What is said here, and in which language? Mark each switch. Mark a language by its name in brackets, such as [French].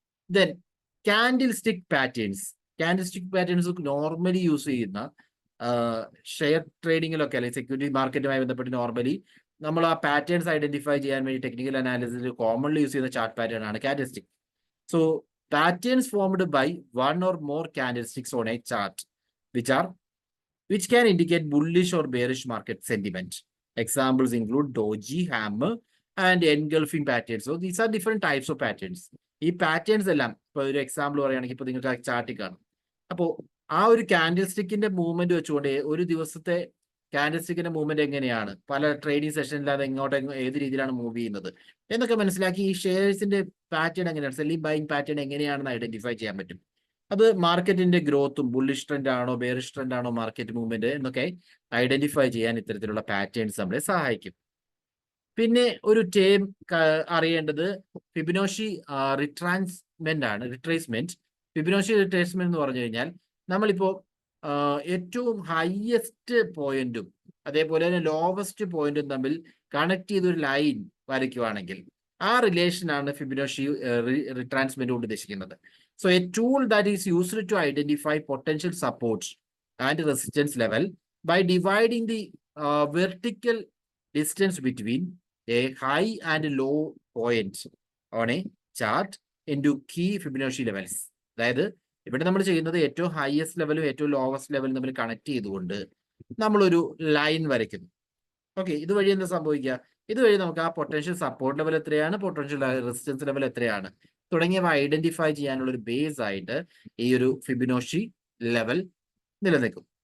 [Malayalam] Then candle stick patterns. Candle stick patterns normally use ചെയ്യുന്ന share ട്രേഡിങ്ങിലൊക്കെ അല്ലെങ്കിൽ security മാർക്കറ്റുമായി ബന്ധപ്പെട്ട് normally നമ്മൾ ആ പാറ്റേൺസ് ഐഡന്റിഫൈ ചെയ്യാൻ വേണ്ടി ടെക്നിക്കൽ അനാലിസിസിൽ കോമൺലി യൂസ് ചെയ്യുന്ന ചാർട്ട് പാറ്റേൺ ആണ് candle stick. [English] So patterns formed by one or more candlesticks on a chart which can indicate bullish or bearish market sentiment. Examples include doji, hammer and engulfing patterns. So these are different types of patterns. [Malayalam] ഈ patterns എല്ലാം ഇപ്പൊ ഒരു example പറയുകയാണെങ്കിൽ ഇപ്പൊ നിങ്ങൾക്ക് ആ ചാർട്ടിൽ കാണും. അപ്പോൾ ആ ഒരു കാൻഡിൽ സ്റ്റിക്കിന്റെ മൂവ്മെന്റ് വെച്ചുകൊണ്ട് ഒരു ദിവസത്തെ കാൻഡിൽ സ്റ്റിക്കിന്റെ മൂവ്മെന്റ് എങ്ങനെയാണ്, പല ട്രേഡിംഗ് സെഷനിൽ അത് ഏത് രീതിയിലാണ് മൂവ് ചെയ്യുന്നത് എന്നൊക്കെ മനസ്സിലാക്കി ഈ ഷെയർസിന്റെ പാറ്റേൺ എങ്ങനെയാണ്, സെല്ലിംഗ് ബൈയിങ് പാറ്റേൺ എങ്ങനെയാണെന്ന് ഐഡന്റിഫൈ ചെയ്യാൻ പറ്റും. അത് മാർക്കറ്റിന്റെ ഗ്രോത്തും ബുള്ളിഷ് ട്രെൻഡ് ആണോ ബെയറിഷ് ട്രെൻഡ് ആണോ മാർക്കറ്റ് മൂവ്മെന്റ് എന്നൊക്കെ ഐഡന്റിഫൈ ചെയ്യാൻ ഇത്തരത്തിലുള്ള പാറ്റേൺസ് നമ്മളെ സഹായിക്കും. പിന്നെ ഒരു ടേം അറിയേണ്ടത് ഫിബൊനാച്ചി റിട്രേസ്മെന്റ് ആണ്. ഫിബൊനാച്ചി റിട്രേസ്മെന്റ് എന്ന് പറഞ്ഞു കഴിഞ്ഞാൽ നമ്മളിപ്പോ ഏറ്റവും ഹയസ്റ്റ് പോയിന്റും അതേപോലെ തന്നെ ലോവസ്റ്റ് പോയിന്റും തമ്മിൽ കണക്ട് ചെയ്തൊരു ലൈൻ വരയ്ക്കുവാണെങ്കിൽ ആ റിലേഷൻ ആണ് ഫിബൊനാച്ചി റിട്രേസ്മെന്റ് കൊണ്ട് ഉദ്ദേശിക്കുന്നത്. [English] So a tool that is used to identify potential support and resistance level by dividing the vertical distance between a high and low point on a chart into key Fibonacci levels. [Malayalam] അതായത് ഇവിടെ നമ്മൾ ചെയ്യുന്നത് ഏറ്റവും highest ലെവലും ഏറ്റവും lowest ലെവലും തമ്മിൽ connect ചെയ്തുകൊണ്ട് നമ്മളൊരു ലൈൻ വരയ്ക്കുന്നു. ഓക്കെ, ഇതുവഴി എന്താ സംഭവിക്കുക? ഇതുവഴി നമുക്ക് ആ പൊട്ടൻഷ്യൽ സപ്പോർട്ട് ലെവൽ എത്രയാണ്, പൊട്ടൻഷ്യൽ റെസിസ്റ്റൻസ് ലെവൽ എത്രയാണ് തുടങ്ങിയവ ഐഡന്റിഫൈ ചെയ്യാനുള്ള ഒരു ബേസ് ആയിട്ട് ഈ ഒരു ഫിബൊനാച്ചി ലെവൽ നിലനിൽക്കും.